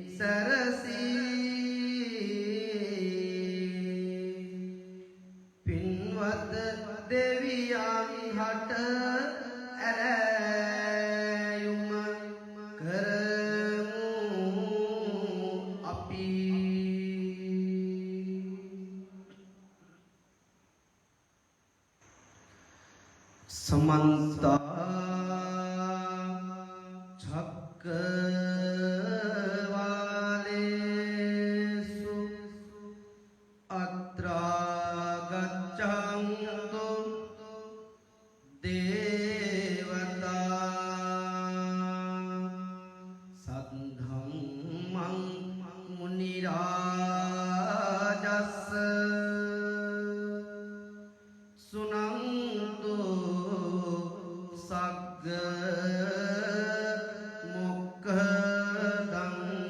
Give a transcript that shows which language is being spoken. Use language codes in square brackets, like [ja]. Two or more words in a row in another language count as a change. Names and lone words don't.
[si] සැරසී පින්වත් දෙවියන් හට ඇරයුම කරමු අපි समन्ता [pi] चक्रवालेषु अत्र गच्छन्तु देवता सद्धम्मं मुनिराजस्स सुनन्तु सग्ग मुक्कदं